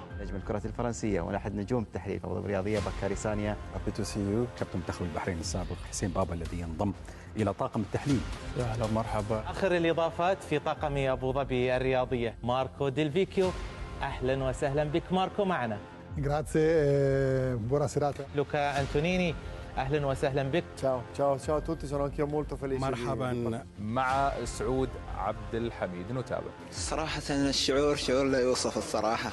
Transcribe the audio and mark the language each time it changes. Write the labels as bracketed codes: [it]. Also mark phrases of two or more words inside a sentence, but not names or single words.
[ar] نجم الكرة الفرنسية وأحد نجوم التحليل في الرياضية بكاري سانيا. كابتن منتخب البحرين السابق حسين بابا الذي ينضم إلى طاقم التحليل. يا اهلا ومرحبا. آخر الإضافات في طاقم أبو ظبي الرياضية ماركو ديلفيكيو. أهلا وسهلا بك ماركو معنا. [it] Grazie, buona serata. [ar] لوكا أنتونيني أهلا وسهلا بك. [it] Ciao a tutti, sono anch'io molto felice. [ar] مرحبا مع سعود عبد الحميد. نتابع. صراحة الشعور شعور لا يوصف الصراحة.